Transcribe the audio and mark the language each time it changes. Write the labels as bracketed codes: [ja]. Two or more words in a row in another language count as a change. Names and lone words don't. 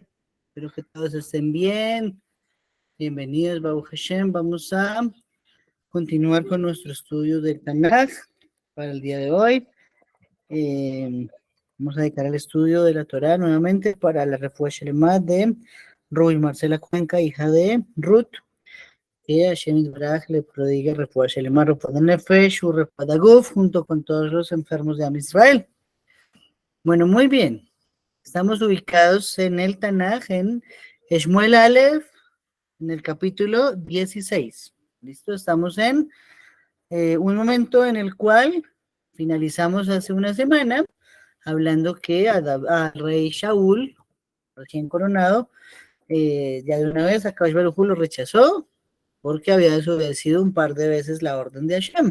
[es] Espero que todos estén bien. Bienvenidos, [he] ברוך השם. [es] Vamos a continuar con nuestro estudio del Tanakh para el día de hoy. Vamos a dedicar al estudio de la Torá nuevamente para la [he] רפואה שלמה [es] de Ruy Marcela Cuenca, hija de Ruth. Que [he] השם יתברך [es] le prodigue [he] רפואה שלמה, רפואת נפש, רפואת הגוף, [es] junto con todos los enfermos de [he] עם ישראל. [es] Bueno, muy bien. Estamos ubicados en el Tanaj, en Shmuel Aleph, en el capítulo 16. ¿Listo? Estamos en un momento en el cual finalizamos hace una semana, hablando que al rey Shaul, recién coronado, ya de una vez [he] הקדוש ברוך הוא [es] lo rechazó, porque había desobedecido un par de veces la orden de Hashem.